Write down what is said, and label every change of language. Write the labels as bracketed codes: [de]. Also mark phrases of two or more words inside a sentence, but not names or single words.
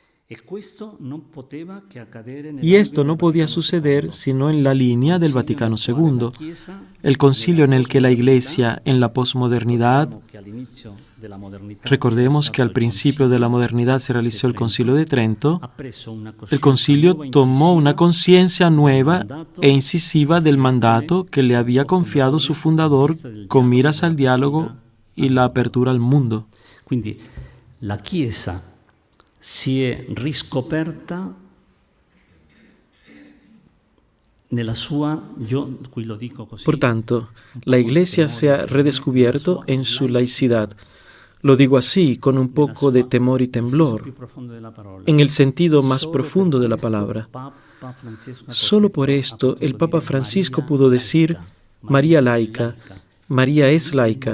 [es] Y esto no podía suceder sino en la línea del Vaticano II, el concilio en el que la Iglesia, en la posmodernidad, recordemos que al principio de la modernidad se realizó el Concilio de Trento, el concilio tomó una conciencia nueva e incisiva del mandato que le había confiado su fundador con miras al diálogo y la apertura al mundo. [it] Quindi la Chiesa si è riscoperta nella sua, io qui lo dico così. [es] Por tanto, la Iglesia se ha redescubierto en su laicidad. Lo digo así, con un poco de temor y temblor, en el sentido más profundo de la palabra. Solo por esto el Papa Francisco pudo decir: María laica, María es laica.